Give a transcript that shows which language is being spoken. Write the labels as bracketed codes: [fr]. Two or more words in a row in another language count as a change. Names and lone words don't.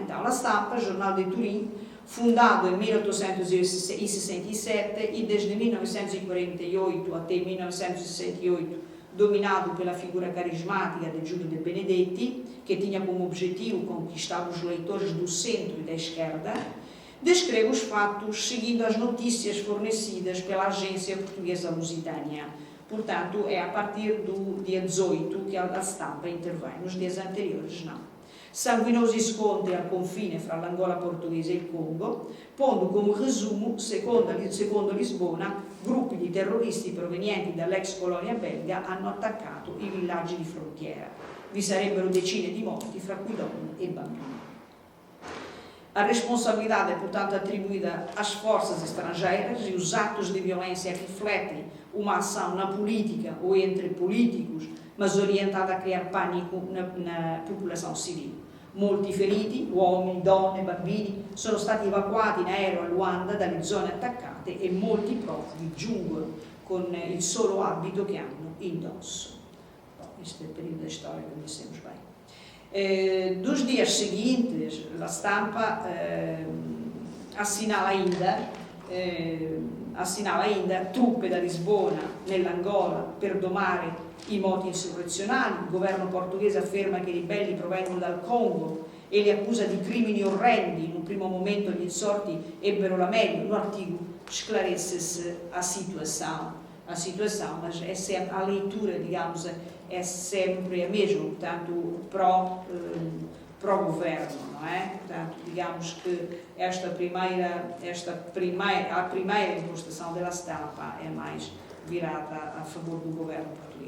[pt] Então, La Stampa, jornal de Turim, fundado em 1867 e desde 1948 até 1968 dominado pela figura carismática de Giulio De Benedetti, que tinha como objetivo conquistar os leitores do centro e da esquerda, descreve os fatos seguindo as notícias fornecidas pela agência portuguesa Lusitânia. Portanto, é a partir do dia 18 que a Stampa intervém, nos dias anteriores não. [it] sanguinosi scontri al confine fra l'Angola portoghese e il Congo, ponendo come resumo, secondo Lisbona, gruppi di terroristi provenienti dall'ex colonia belga hanno attaccato i villaggi di frontiera. Vi sarebbero decine di morti, fra cui donne e bambini. [pt] A responsabilidade é, portanto, atribuída às forças estrangeiras e os atos de violência refletem uma ação na política ou entre políticos, mas orientada a criar pânico na popolação civil. [it] Molti feriti, uomini, donne, bambini, sono stati evacuati in aereo a Luanda dalle zone attaccate e molti profughi giungono con il solo abito che hanno indosso. [pt] Este é o período da história que conhecemos bem. Dos dias seguintes, [it] la stampa [pt] assinala ainda [it] truppe da Lisbona nell'Angola per domare i moti insurrezionali. Il governo portoghese afferma che i ribelli provengono dal Congo e li accusa di crimini orrendi. In un primo momento gli insorti ebbero la meglio. [pt] No artigo esclarece-se a situação, mas é sempre a leitura, digamos, é sempre a mesma, portanto, pró-governo, não é? Portanto, digamos que a primeira impostação da stampa é mais virada a favor do governo português.